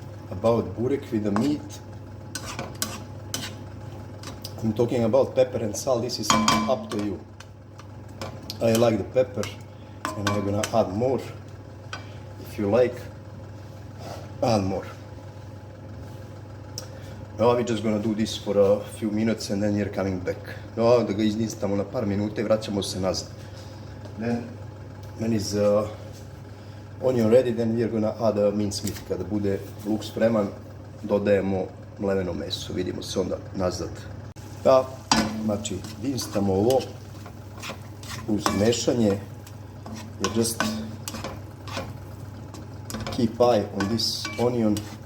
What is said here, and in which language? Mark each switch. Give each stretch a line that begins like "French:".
English: About burek with the meat, I'm talking about pepper and salt, this is up to you. I like the pepper and I'm gonna add more. If you like, add more. Now we're just gonna do this for a few minutes and then you're coming back.
Serbian: Da ga izdinstamo na par minuta i vraćamo se nazad.
English: Then, when is onion ready, then we're gonna add minced meat.
Serbian: Kada bude luk spreman, dodajemo mleveno meso. Vidimo se onda nazad. Da, znači dinstamo ovo uz mešanje,
English: you just keep eye on this onion.